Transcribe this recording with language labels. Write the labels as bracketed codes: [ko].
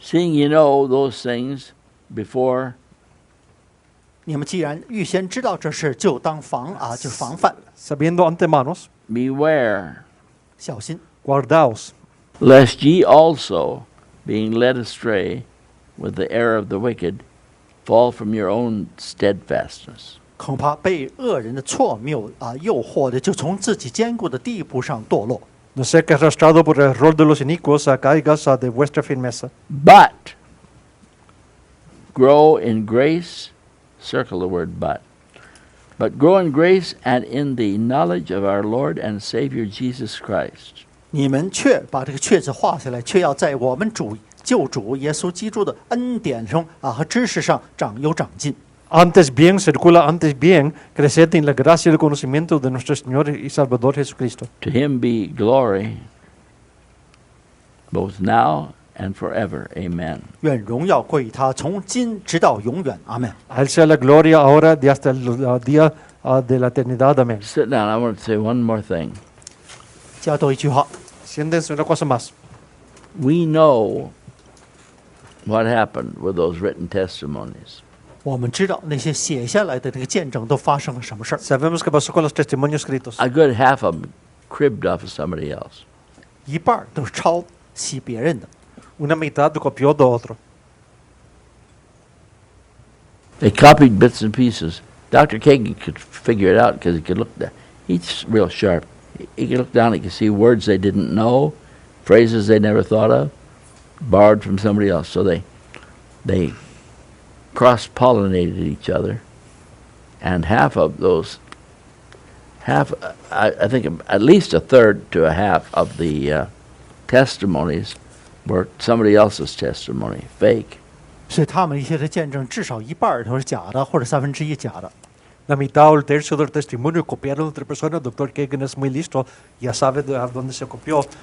[en] seeing ye know those things before, [zh] 你们既然预先知道这事，就当就是防范， [es] sabiendo antemanos, [en] beware, [zh] 小心， [es] guardaos, [en] lest ye also, being led astray with the error of the wicked, fall from your own steadfastness. [zh] 恐怕被恶人的错谬诱惑的，就从自己坚固的地步上堕落。 [es] no sea que arrastrado por el error de los inicuos caigas de vuestra firmeza. [en] But grow in grace, circle the word but grow in grace and in the knowledge of our Lord and Savior Jesus Christ. [zh] 你们却把这个却字画下来，却要在我们救主耶稣基督的恩典中和知识上长进。 [es] Antes bien, circula antes bien, creced en la gracia y el conocimiento de nuestro Señor y Salvador Jesucristo. [en] To him be glory both now and forever. Amen. [zh] 愿荣耀归于他，从今直到永远。阿门。 [es] A Él sea la gloria ahora y hasta el día de la eternidad. Amén. [en] Sit down. I want to say one more thing. [zh] 加多一句话， [es] Siéntense una cosa más. [en] We know what happened with those written testimonies. [zh] 我们知道那些写下来的这个见证都发生了什么事儿。 [es] Sabemos qué pasó con los testimonios escritos. [en] A good half of them cribbed off of somebody else. 一半都是抄袭别人的。 Una mitad copió de otro. They copied bits and pieces. Dr. Kagan could figure it out because he could look down. He's real sharp. He could look down, he could see words they didn't know, phrases they never thought of, borrowed from somebody else. So they cross-pollinated each other. And half of those, I think at least a third to a half of the testimonies were somebody else's testimony, fake. [zh] 所以他们一些的见证，至少一半都是假的，或者1/3假的。 [es] La mitad o el tercio del testimonio copiaron de otra persona. El doctor Kagan es muy listo. Ya sabe de dónde se copió.